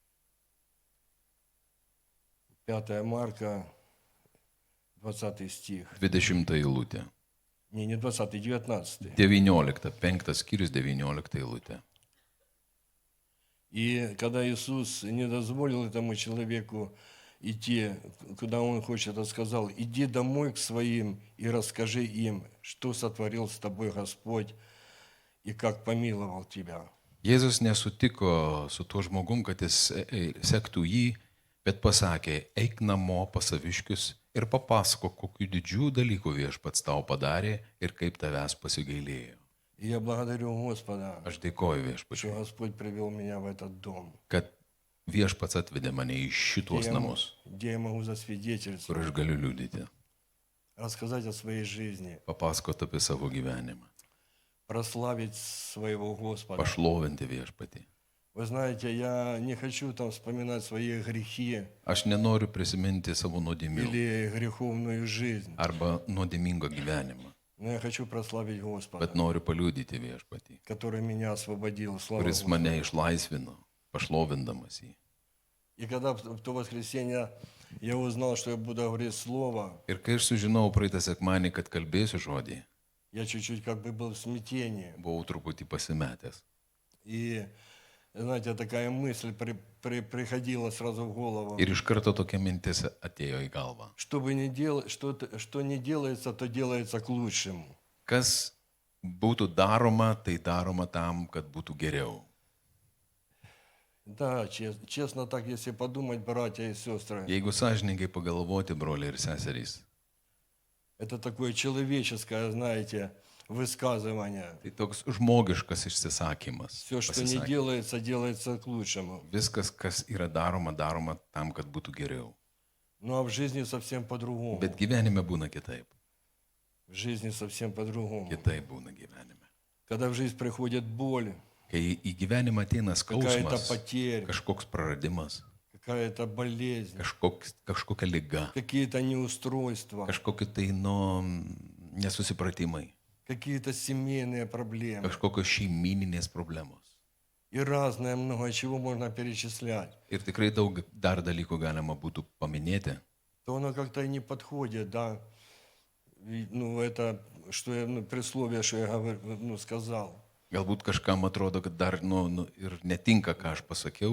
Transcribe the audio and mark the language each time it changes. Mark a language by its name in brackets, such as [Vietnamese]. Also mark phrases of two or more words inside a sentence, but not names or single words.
[Russian] 5 Марка, 20 стих. [Lithuanian] 20 eilutė. [Russian] Не 20, 19. [Lithuanian] 19, 5 skyrius 19 eilutė. [Russian] И когда Иисус не дозволил этому человеку идти, куда он хочет, он сказал: иди домой к своим и расскажи им, что сотворил с тобой Господь и как помиловал тебя. [Lithuanian] Jėzus nesutiko su tuo žmogum, kad jis sektų jį, bet pasakė, eik namo pas saviškius ir papasakok, kokių didžių dalykų viešpats tau padarė ir kaip tavęs pasigailėjo. [Russian] И я благодарю Господа, [Lithuanian] Aš dėkoju [Russian] что [Lithuanian] viešpačiui, [Russian] Господь привел меня в этот дом, [Lithuanian] kad viešpats atvedė mane į šituos namus, [Russian] где я могу [Lithuanian] kur [Russian] засвидетельствовать, [Lithuanian] aš galiu liudyti, [Russian] рассказать о своей жизни, [Lithuanian] papasakoti apie savo gyvenimą, [Russian] прославить своего Господа. [Lithuanian] pašlovinti viešpatį. [Russian] Вы знаете, я не хочу там вспоминать свои грехи [Lithuanian] Aš nenoriu prisiminti savo nuodėmių [Russian] или греховную жизнь, [Lithuanian] arba nuodėmingo gyvenimą, [Russian] но я хочу прославить Господа, [Lithuanian] bet noriu paliudyti viešpatį, [Russian] который меня освободил. Слава [Lithuanian] kuris [Russian] Господу. [Lithuanian] mane išlaisvino, pašlovindamas jį. [Russian] И когда в то воскресенье я узнал, что я буду говорить слово, [Lithuanian] Ir kai aš sužinojau praeitą sekmanį, kad kalbėsiu žodį, [Russian] я чуть-чуть как бы был в смятении. [Lithuanian] buvau truputį pasimetęs. [Russian] И, знаете, такая мысль приходила сразу в голову. [Lithuanian] Ir iš karto tokia mintis atėjo į galvą. [Russian] Что бы ни делать, что не делается, то делается к лучшему. [Lithuanian] Kas būtų daroma, tai daroma tam, kad būtų geriau. [Russian] Да, честно так, если подумать, братья и сестры, [Lithuanian] Jeigu sąžininkai pagalvoti, broliai ir seserys, [Russian] это такое человеческое, знаете, высказывание. [Lithuanian] tai toks žmogiškas išsisakymas. [Russian] Все, что не делается, делается к лучшему. [Lithuanian] Viskas, kas yra daroma, daroma tam, kad būtų geriau. [Russian] Ну а в жизни совсем по-другому. [Lithuanian] Bet gyvenime būna kitaip. [Russian] В жизни совсем по-другому. [Lithuanian] Kitaip būna gyvenime. [Russian] Когда в жизнь приходит боль, [Lithuanian] Kai į gyvenimą ateina [Russian] какая-то [Lithuanian] skausmas, [Russian] потеря, [Lithuanian] kažkoks praradimas, [Russian] какая-то болезнь, [Lithuanian] kažkokia liga, [Russian] какие-то неустройства, [Lithuanian] kažkokie tai nesusipratimai, [Russian] какие-то семейные проблемы [Lithuanian] kažkokios šeimininės problemos. [Russian] и разное много чего можно перечислять, [Lithuanian] Ir tikrai daug dar dalykų galima būtų paminėti, [Russian] то оно как-то и не подходит, да. Ну, это, что я, присловие, что я сказал. [Lithuanian] galbūt kažkam atrodo, kad dar ir netinka, ką aš pasakiau,